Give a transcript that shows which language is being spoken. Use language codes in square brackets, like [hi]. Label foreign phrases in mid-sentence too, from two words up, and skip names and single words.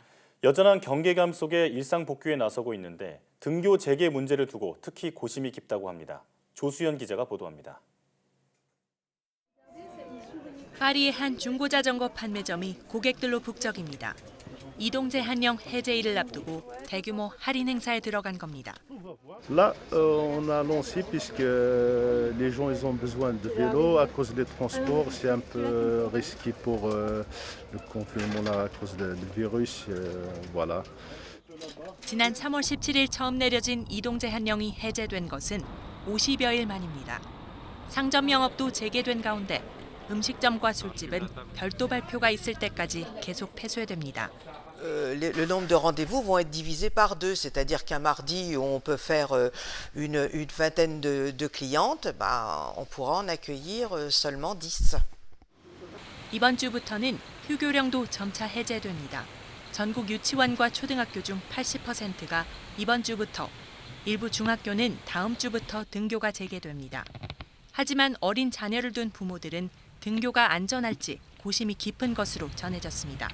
[ko] 여전한 경계감 속에 일상 복귀에 나서고 있는데 등교 재개 문제를 두고 특히 고심이 깊다고 합니다. 조수연 기자가 보도합니다. 파리의 한 중고자전거 판매점이 고객들로 북적입니다. 이동재 한령 해제일을 앞두고 대규모 할인 행사에 들어간 겁니다. [fr] Là, on a lancé puisque les gens ils ont besoin de vélo à cause des transports, c'est un peu risqué pour le confinement là à cause du virus, voilà. [ko] 지난 3월 17일 처음 내려진 이동재 한령이 해제된 것은 50여일 만입니다. 상점 영업도 재개된 가운데 음식점과 술집은 별도 발표가 있을 때까지 계속 폐쇄됩니다. [fr] Le nombre de rendez-vous vont être divisés par deux, c'est-à-dire qu'un mardi on peut faire une vingtaine de clientes, on pourra en accueillir seulement 10. [ko] 이번 주부터는 휴교령도 점차 해제됩니다. 전국 유치원과 초등학교 중 80%가 이번 주부터, 일부 중학교는 다음 주부터 등교가 재개됩니다. 하지만 어린 자녀를 둔 부모들은 등교가 안전할지 고심이 깊은 것으로 전해졌습니다.